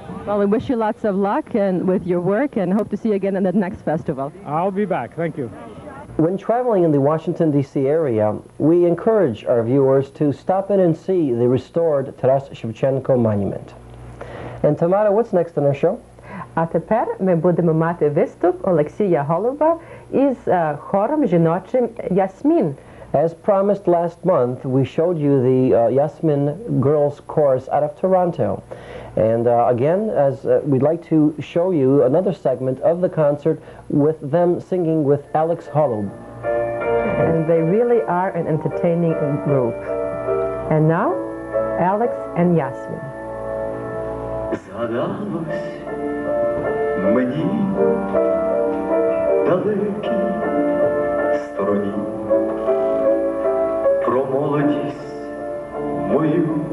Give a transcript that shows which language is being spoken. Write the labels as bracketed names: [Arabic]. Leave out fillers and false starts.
[English] Well, we wish you lots of luck and with your work and hope to see you again at the next festival. I'll be back. Thank you. When traveling in the Washington, D.C. area, we encourage our viewers to stop in and see the restored Taras Shevchenko monument. And Tamara, what's next on our show? [Ukrainian] А тепер ми будемо мати виступ Олексія Голуба із хором жіночим «Ясмін». [English] As promised last month, we showed you the Yasmin Girls Chorus out of Toronto. And again, as we'd like to show you another segment of the concert with them singing with Alex Holub. And they really are an entertaining group. And now, Alex and Yasmin. [Ukrainian] Згадалось мені далекій стороні про молодість мою